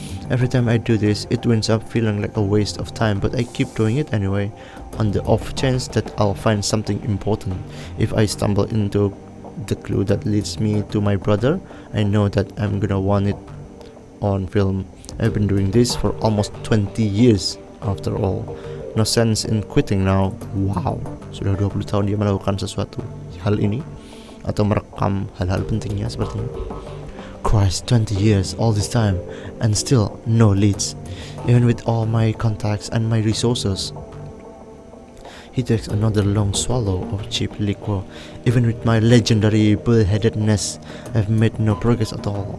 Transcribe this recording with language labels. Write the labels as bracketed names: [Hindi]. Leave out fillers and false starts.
[English] Every time I do this, it ends up feeling like a waste of time, but I keep doing it anyway, on the off chance that I'll find something important. If I stumble into the clue that leads me to my brother, I know that I'm gonna want it on film. I've been doing this for almost 20 years after all. No sense in quitting now. [Indonesian] Wow, sudah 20 tahun dia melakukan sesuatu hal ini atau merekam hal-hal pentingnya sepertinya. [English] Christ, 20 years all this time and still no leads, even with all my contacts and my resources. He takes another long swallow of cheap liquor. Even with my legendary bullheadedness, I've made no progress at all.